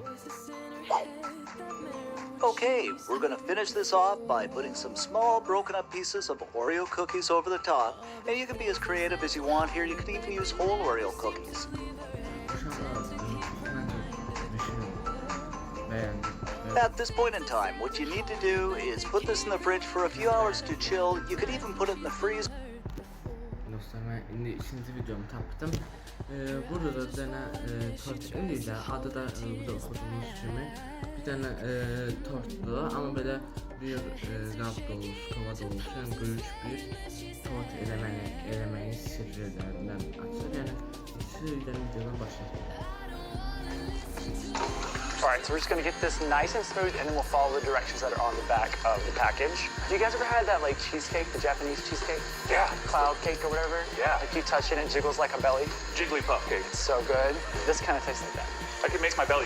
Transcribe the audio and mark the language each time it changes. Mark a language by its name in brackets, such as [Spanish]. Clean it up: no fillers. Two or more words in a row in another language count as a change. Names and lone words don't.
[English] Okay, we're going to finish this off by putting some small broken up pieces of Oreo cookies over the top. And you can be as creative as you want here. You can even use whole Oreo cookies. At this point in time, what you need to do is put this in the fridge for a few hours to chill. You could even put it in the freezer. [Azerbaijani] Dostlar, mən indi ikinci videomu tapdım. Burada da bir dənə tort, indi də adı da burada oxuduğunuz kimi bir dənə tortdur, amma belə bir qab dolusu, kova dolusu, yəni böyük bir tort eləməyin sirlərindən açır. Yəni sizdən videodan başlayalım. [English] Alright, so we're just going to get this nice and smooth, and then we'll follow the directions that are on the back of the package. Do you guys ever had that like cheesecake, the Japanese cheesecake? Yeah. Cloud cake or whatever? Yeah. Like you touch it and it jiggles like a belly? Jigglypuff cake. It's so good. This kind of tastes like that.